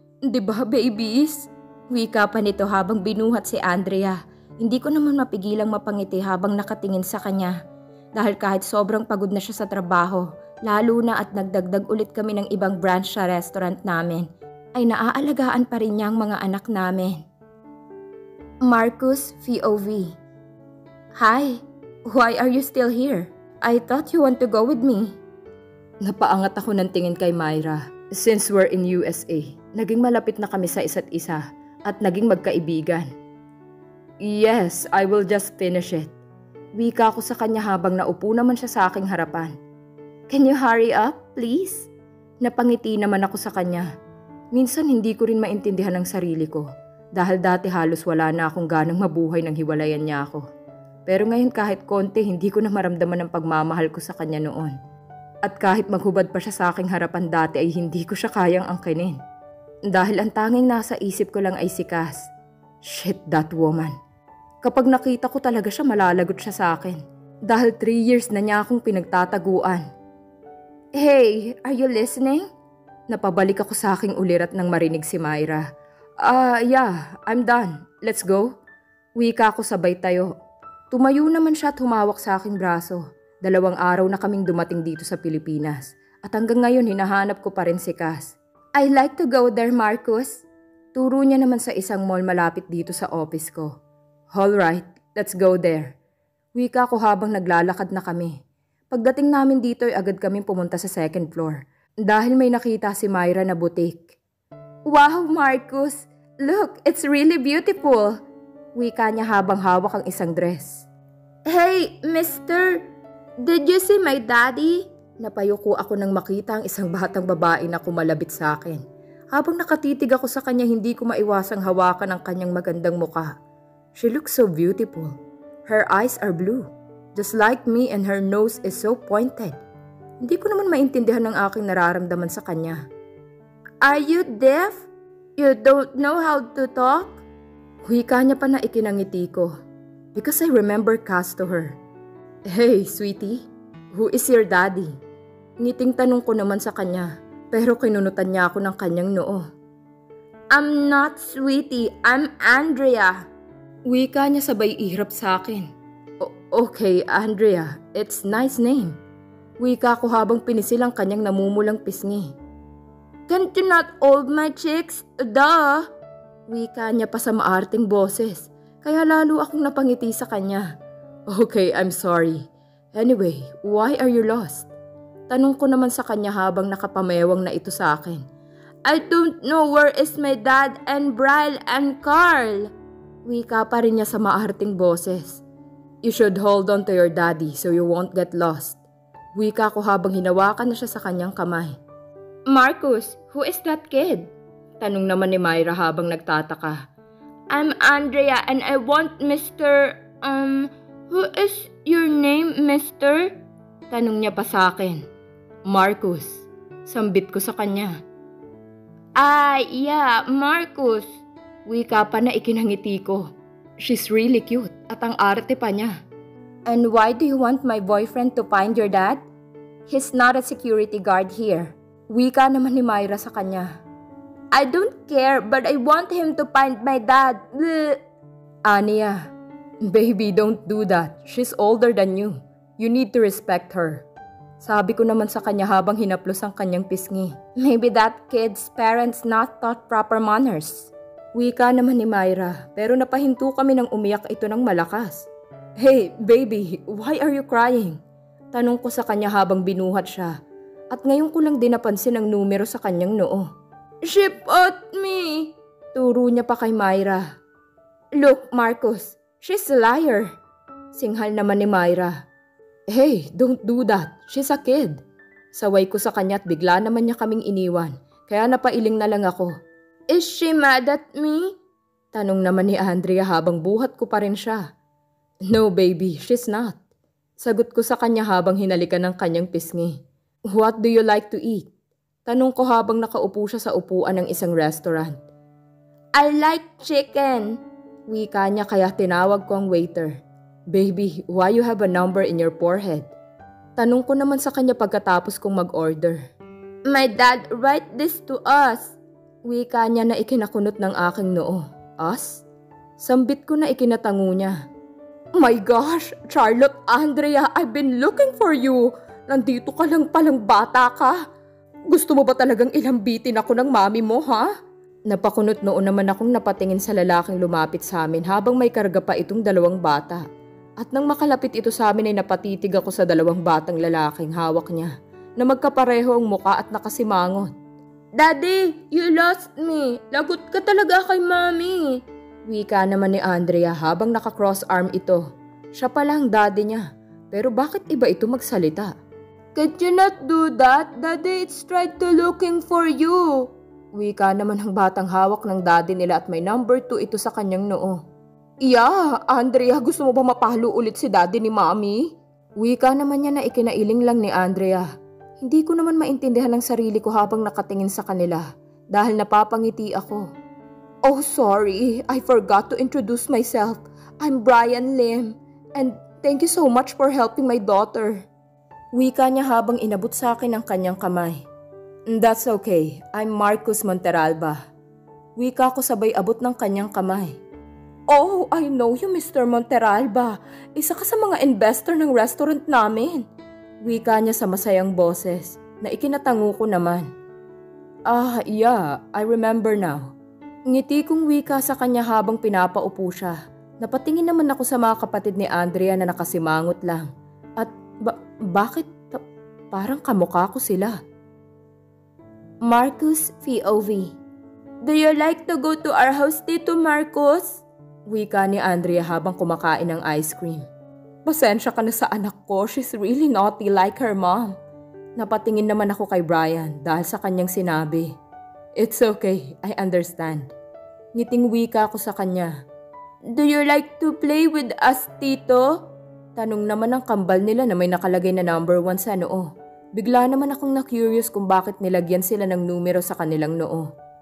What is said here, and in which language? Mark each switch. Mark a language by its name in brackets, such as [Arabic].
[Filipino] Di ba, babies? Wika pa nito habang binuhat si Andrea. Hindi ko naman mapigilang mapangiti habang nakatingin sa kanya. Dahil kahit sobrang pagod na siya sa trabaho, lalo na at nagdagdag ulit kami ng ibang branch sa restaurant namin, ay naaalagaan pa rin niya ang mga anak namin. [English] Marcus POV. Hi, why are you still here? I thought you want to go with me. [Filipino] Napaangat ako ng tingin kay Myra. [English] Since we're in USA, [Filipino] naging malapit na kami sa isa't isa at naging magkaibigan. [English] Yes, I will just finish it. [Filipino] Wika ko sa kanya habang naupo naman siya sa aking harapan. [English] Can you hurry up, please? [Filipino] Napangiti naman ako sa kanya. Minsan hindi ko rin maintindihan ang sarili ko. Dahil dati halos wala na akong ganang mabuhay nang hiwalayan niya ako. Pero ngayon kahit konti hindi ko na maramdaman ang pagmamahal ko sa kanya noon. At kahit maghubad pa siya sa aking harapan dati ay hindi ko siya kayang angkinin. Dahil ang tanging nasa isip ko lang ay si Cass. [English] Shit, that woman. [Filipino] Kapag nakita ko talaga siya malalagot siya sa akin. Dahil 3 years na niya akong pinagtataguan. [English] Hey, are you listening? [Filipino] Napabalik ako sa aking ulirat nang marinig si Myra. [English] Yeah, I'm done. Let's go. [Filipino] Wika ko sabay tayo. Tumayo naman siya at humawak sa aking braso. 2 araw na kaming dumating dito sa Pilipinas. At hanggang ngayon hinahanap ko pa rin si Cass. [English] I like to go there, Marcus. [Filipino] Turo niya naman sa isang mall malapit dito sa office ko. [English] Alright, let's go there. [Filipino] Wika ko habang naglalakad na kami. Pagdating namin dito ay agad kaming pumunta sa 2nd floor. Dahil may nakita si Myra na boutique. [English] Wow, Marcus! Look, it's really beautiful! [Filipino] Wika niya habang hawak ang isang dress. [English] Hey, mister! Did you see my daddy? [Filipino] Napayuko ako nang makita ang isang batang babae na kumalabit sa akin. Habang nakatitig ako sa kanya, hindi ko maiwasang hawakan ang kanyang magandang muka. [English] She looks so beautiful. Her eyes are blue, just like me, and her nose is so pointed. [Filipino] Hindi ko naman maintindihan ang aking nararamdaman sa kanya. [English] Are you deaf? You don't know how to talk? [Filipino] Wika niya pa na ikinangiti ko. [English] Because I remember Cass to her. Hey, sweetie, who is your daddy? [Filipino] Ngiting tanong ko naman sa kanya, pero kinunutan niya ako ng kanyang noo. [English] I'm not sweetie, I'm Andrea. [Filipino] Wika niya sabay ihrap sa akin. [English] Okay, Andrea, it's nice name. [Filipino] Wika ko habang pinisil ang kanyang namumulang pisngi. [English] Can't you not hold my cheeks? Duh! [Filipino] Wika niya pa sa maarting boses. kaya lalo akong napangiti sa kanya. [English] Okay, I'm sorry. Anyway, why are you lost? [Filipino] Tanong ko naman sa kanya habang nakapamewang na ito sa akin. [English] I don't know where is my dad and Brian and Carl. [Filipino] Wika pa rin niya sa maarting boses. [English] You should hold on to your daddy so you won't get lost. [Filipino] Wika ko habang hinawakan na siya sa kanyang kamay. [English] Marcus, who is that kid? [Filipino] Tanong naman ni Myra habang nagtataka. [English] I'm Andrea and I want Mr. Who is your name, Mr.? [Filipino] Tanong niya pa sa akin. Marcus. Sambit ko sa kanya. [English] Yeah, Marcus. [Filipino] Wika pa na ikinangiti ko. [English] She's really cute [Filipino] at ang arte pa niya. [English] And why do you want my boyfriend to find your dad? He's not a security guard here. [Filipino] Wika naman ni Myra sa kanya. [English] I don't care, but I want him to find my dad. Bleh. Anya, baby, don't do that. She's older than you. You need to respect her. [Filipino] Sabi ko naman sa kanya habang hinaplos ang kanyang pisngi. [English] Maybe that kid's parents not taught proper manners. [Filipino] Wika naman ni Myra, pero napahinto kami nang umiyak ito ng malakas. [English] Hey, baby, why are you crying? [Filipino] Tanong ko sa kanya habang binuhat siya. At ngayon ko lang din napansin ang numero sa kanyang noo. [English] She put me. [Filipino] Turo niya pa kay Myra. [English] Look, Marcus, she's a liar. [Filipino] Singhal naman ni Myra. [English] Hey, don't do that. She's a kid. [Filipino] Saway ko sa kanya at bigla naman niya kaming iniwan. Kaya napailing na lang ako. [English] Is she mad at me? [Filipino] Tanong naman ni Andrea habang buhat ko pa rin siya. [English] No baby, she's not. [Filipino] Sagot ko sa kanya habang hinalikan ng kanyang pisngi. [English] What do you like to eat? [Filipino] Tanong ko habang nakaupo siya sa upuan ng isang restaurant. [English] I like chicken. [Filipino] Wika niya kaya tinawag ko ang waiter. [English] Baby, why you have a number in your forehead? [Filipino] Tanong ko naman sa kanya pagkatapos kong mag-order. [English] My dad write this to us. [Filipino] Wika niya na ikinakunot ng aking noo. Us? Sambit ko na ikinatango niya. [English] My gosh, Charlotte, Andrea, I've been looking for you. [Filipino] Nandito ka lang palang bata ka. Gusto mo ba talagang ilambitin ako ng mami mo, ha? Napakunot noon naman akong napatingin sa lalaking lumapit sa amin habang may karga pa itong dalawang bata. At nang makalapit ito sa amin ay napatitig ako sa dalawang batang lalaking hawak niya na magkapareho ang muka at nakasimangot. [English] Daddy, you lost me. [Filipino] Lagot ka talaga kay mami. Wika naman ni Andrea habang naka-cross arm ito. Siya pala ang daddy niya. Pero bakit iba ito magsalita? [English] Could you not do that? Daddy, it's tried to looking for you. [Filipino] Wika naman ang batang hawak ng daddy nila at may number 2 ito sa kanyang noo. Yeah, Andrea, gusto mo ba mapalo ulit si daddy ni mami? Wika naman niya na ikinailing lang ni Andrea. Hindi ko naman maintindihan ang sarili ko habang nakatingin sa kanila dahil napapangiti ako. [English] Oh, sorry. I forgot to introduce myself. I'm Brian Lim and thank you so much for helping my daughter. [Filipino] Wika niya habang inabot sa akin ang kanyang kamay. [English] That's okay. I'm Marcus Monteralba. [Filipino] Wika ko sabay abot ng kanyang kamay. [English] Oh, I know you, Mr. Monteralba. [Filipino] Isa ka sa mga investor ng restaurant namin. Wika niya sa masayang boses na ikinatango ko naman. [English] Yeah, I remember now. [Filipino] Ngiti kong wika sa kanya habang pinapaupo siya. Napatingin naman ako sa mga kapatid ni Andrea na nakasimangot lang. At bakit parang kamukha ko sila? [English] Marcus POV. Do you like to go to our house, Tito Marcus? [Filipino] Wika ni Andrea habang kumakain ng ice cream. Pasensya ka na sa anak ko, [English] she's really naughty like her mom. [Filipino] Napatingin naman ako kay Brian dahil sa kanyang sinabi. [English] It's okay, I understand. [Filipino] Ngiting wika ko sa kanya. [English] Do you like to play with us, Tito? [Filipino] Tanong naman ng kambal nila na may nakalagay na number 1 sa noo. Bigla naman akong na-curious kung bakit nilagyan sila ng numero sa kanilang noo.